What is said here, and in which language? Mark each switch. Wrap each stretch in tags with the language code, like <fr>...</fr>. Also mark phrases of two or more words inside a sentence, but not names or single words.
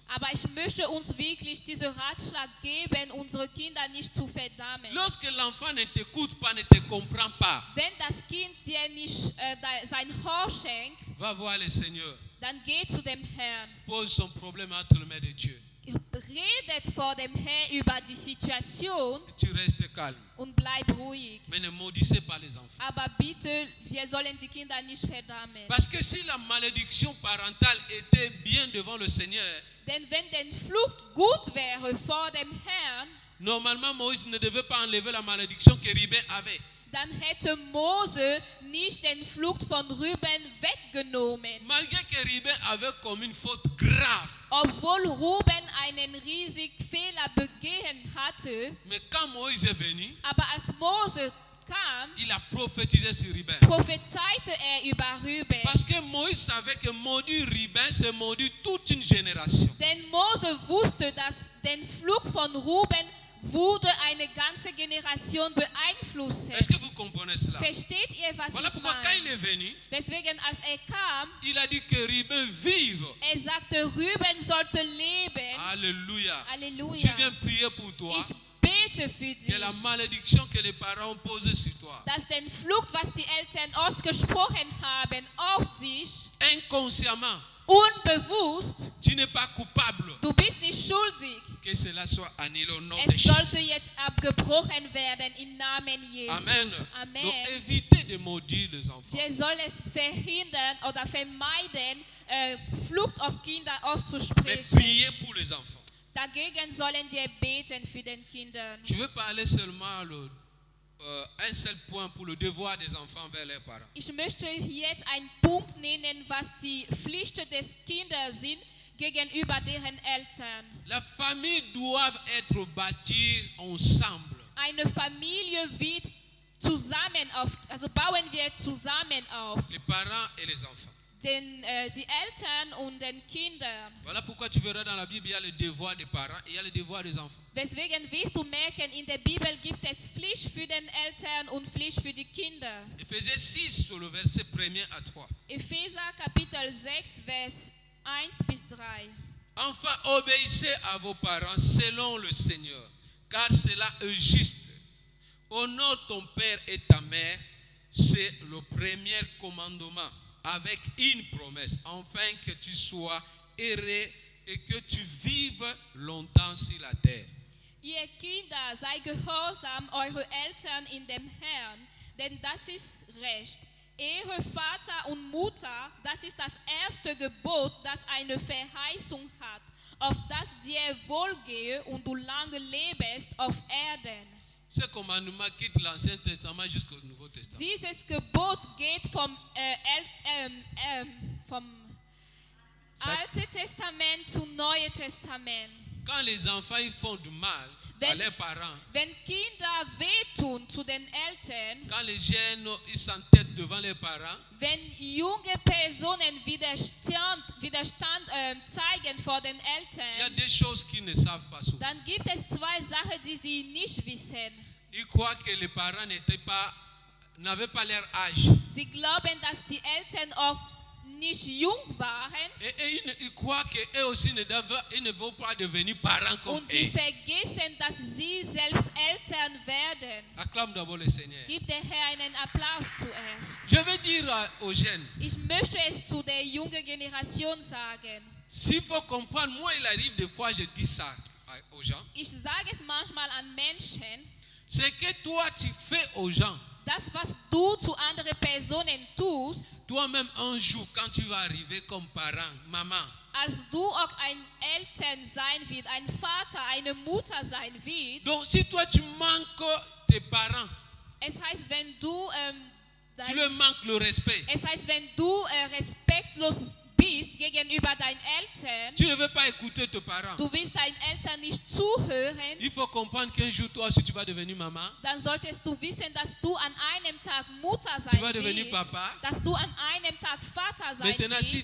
<de>Aber ich möchte uns wirklich diesen Ratschlag geben, unsere Kinder nicht zu verdammen.</de> <fr>Lorsque l'enfant ne t'écoute pas, ne te comprend pas,</fr> <de>Wenn das Kind dir nicht sein Ohr schenkt,</de> <fr>va voir le Seigneur.</fr> <de>dann geh zu dem Herrn.</de> <fr>Pose son problème entre les mains de Dieu.</fr> <de>Redet vor dem Herrn über die Situation</de> <fr>Et tu restes calme.</fr> <de>und bleib ruhig.</de> <fr>Mais ne maudissez pas les enfants.</fr> <de>Aber bitte, wir sollen die Kinder nicht verdammen.</de> <fr>Parce que si la malédiction parentale était bien devant le Seigneur,</fr> <de>Denn wenn den Flucht gut wäre vor dem Herrn,</de> <fr>normalement Moïse ne devait pas enlever la malédiction que Ribin avait.</fr> <de>dann hätte Mose nicht den Flucht von Rüben weggenommen.</de> <fr>Malgré que Ribin avait commis une faute grave.</fr> <de>Obwohl Ruben einen riesigen Fehler begehen hatte,</de> <fr>Mais quand Moïse est venu,</fr> <de>aber als Mose kam,</de> <fr>il a prophétisé sur Ribin.</fr> <de>prophezeite über Rüben.</de> <fr>Parce que Moïse savait que maudire Ribin, c'est maudire toute une génération.</fr> <de>Denn Mose wusste, dass den Fluch von Ruben würde eine ganze Generation beeinflussen.</de> <fr>Est-ce que vous comprenez cela?</fr> <de>Versteht ihr, was</de> <fr>Voilà</fr> <de>ich</de> <fr>pourquoi quand</fr> <de>meine?</de> <fr>il est venu,</fr> <de>Deswegen, als kam,</de> <fr>il a dit que Ribin vive.</fr> <de>sagte, Rüben sollte leben.</de> <fr>Alléluia.</fr> <de>Halleluja.</de> <fr>Je viens prier pour toi.</fr> <de>Ich bete für</de> <fr>Que la</fr> <de>dich,</de> <fr>malédiction que les parents ont posée sur toi,</fr> <de>dass den Fluch, was die Eltern ausgesprochen haben, auf dich,</de> <fr>inconsciemment,</fr> <de>unbewusst,</de> <fr>tu n'es pas coupable,</fr> <de>du bist nicht schuldig.</de> <fr>que cela soit annulé au nom de</fr> <de>Es sollte</de> <fr>Jésus.</fr> <de>jetzt abgebrochen werden im Namen Jesus.</de> <fr>Amen.</fr> <de>Amen.</de> <fr>Donc évitez de maudire les enfants.</fr> <de>Wir sollen es verhindern oder vermeiden, Flucht auf Kinder</de> <fr>Mais</fr> <de>auszusprechen.</de> <fr>priez pour les enfants.</fr> <de>Dagegen sollen wir beten für den Kindern.</de> <fr>Je veux parler seulement un seul point pour le devoir des enfants vers leurs parents.</fr> <de>Ich möchte jetzt einen Punkt nennen, was die Pflichten des Kindes sind gegenüber deren Eltern.</de> <fr>La famille doit être bâtie ensemble.</fr> <de>Eine Familie wird bauen wir zusammen auf.</de> <fr>Les parents et les enfants.</fr> <de>Die Eltern und den Kindern.</de> <fr>Voilà pourquoi tu verras dans la Bible, il y a le devoir des parents et il y a le devoir des enfants.</fr> <de>Deswegen wirst du merken, in der Bibel gibt es Pflicht für den Eltern und Pflicht für die Kinder.</de> <fr>Éphésiens 6 sur le verset 1er à 3.</fr> <de>Epheser Kapitel 6, Vers 1 bis 3.</de> <fr>Enfin, obéissez à vos parents selon le Seigneur, car cela est juste. Honore ton père et ta mère, c'est le premier commandement, avec une promesse, afin que tu sois heureux et que tu vives longtemps sur la terre.</fr> <de>Ihr Kinder, sei gehorsam eure Eltern in dem Herrn, denn das ist Recht. Ehre Vater und Mutter, das ist das erste Gebot, das eine Verheißung hat, auf das dir wohlgehe und du lange lebst auf Erden.</de> <fr>Ce commandement quitte l'Ancien Testament jusqu'au Nouveau Testament.</fr> <de>Dieses Gebot geht vom Alten Testament zum Neuen Testament.</de> <fr>Quand les enfants ils font du mal à leurs parents,</fr> <de>Wenn Kinder wehtun zu den Eltern,</de> <fr>quand les jeunes ils s'entêtent devant leurs parents,</fr> <de>wenn junge Personen Widerstand zeigen vor den</de> <fr>il y a</fr> <de>Eltern,</de> <fr>des choses qu'ils ne savent pas souvent.</fr> <de>dann gibt es zwei Sachen, die sie nicht wissen.</de> <fr>Ils croient que les parents n'avaient pas leur âge.</fr> <de>Sie glauben, dass die Eltern auch nicht jung waren</de> <fr>Et ils croient qu'eux aussi ils ne vont pas devenir parents comme</fr> <de>und sie</de> <fr>eux.</fr> <de>vergessen, dass sie selbst Eltern werden.</de> <fr>Acclame d'abord le Seigneur.</fr> <de>Gib der Herr einen Applaus zuerst.</de> <fr>Je veux dire aux jeunes,</fr> <de>Ich möchte es zu der jungen Generation sagen.</de> <fr>s'il faut comprendre, moi il arrive des fois, je dis ça aux gens,</fr> <de>Ich sage es manchmal an Menschen,</de> <fr>c'est que toi tu fais aux gens,</fr> <de>das, was du zu anderen Personen tust,</de> <fr>toi-même un jour quand tu vas arriver comme parent, maman,</fr> <de>als du auch ein Eltern sein wird, ein Vater, eine Mutter sein wird.</de> <fr>donc si toi tu manques tes parents,</fr> <de>Es heißt, wenn du</de> <fr>tu leur manques le respect,</fr> <de>respektlos bist gegenüber deinen Eltern,</de> <fr>tu ne veux pas écouter tes parents.</fr> <de>du willst deinen Eltern nicht zuhören,</de> <fr>Il faut comprendre qu'un jour, toi aussi, tu vas devenir maman.</fr> <de>dann solltest du wissen, dass du an einem Tag Mutter</de> <fr>Tu</fr> <de>sein</de> <fr>vas devenir</fr> <de>wirst,</de> <fr>papa.</fr> <de>dass du an einem Tag Vater sein</de> <fr>Maintenant, si</fr>